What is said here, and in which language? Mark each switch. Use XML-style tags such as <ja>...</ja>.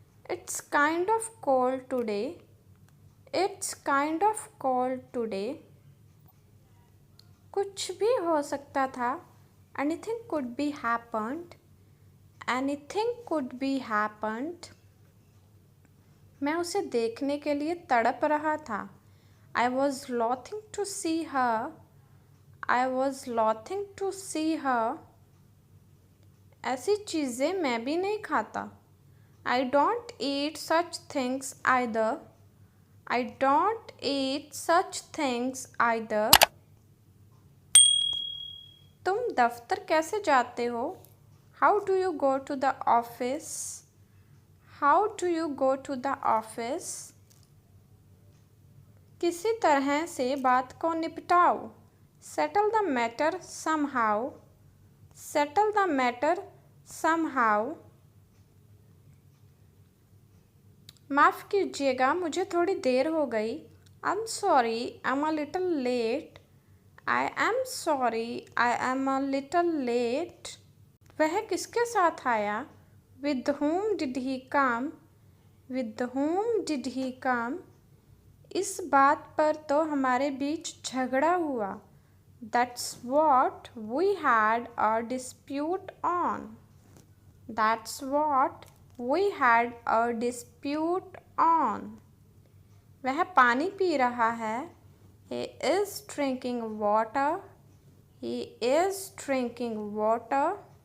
<en>It's kind of cold today. It's kind of cold today.</en> <hi>कुछ भी हो सकता था।</hi> <en>Anything could be happened. Anything could be happened.</en> <hi>मैं उसे देखने के लिए तड़प रहा था।</hi> <en>I was loathing to see her. I was loathing to see her.</en> <hi>ऐसी चीज़ें मैं भी नहीं खाता।</hi> <en>I don't eat such things either. I don't eat such things either.</en> <hi>तुम दफ्तर कैसे जाते हो?</hi> <en>How do you go to the office? How do you go to the office?</en> <hi>किसी तरह से बात को निपटाओ।</hi> <en>Settle the matter somehow. Settle the matter somehow.</en> <hi>माफ़ कीजिएगा, मुझे थोड़ी देर हो गई।</hi> <en>I'm sorry, I'm a little late. I am sorry, I am a little late.</en> <hi>वह किसके साथ आया?</hi> <en>With whom did he come? With whom did he come?</en> <hi>इस बात पर तो हमारे बीच झगड़ा हुआ।</hi> <en>That's what we had a dispute on. That's what we had a dispute on.</en> <hi>वह पानी पी रहा है।</hi> <en>He is drinking water. He is drinking water.</en>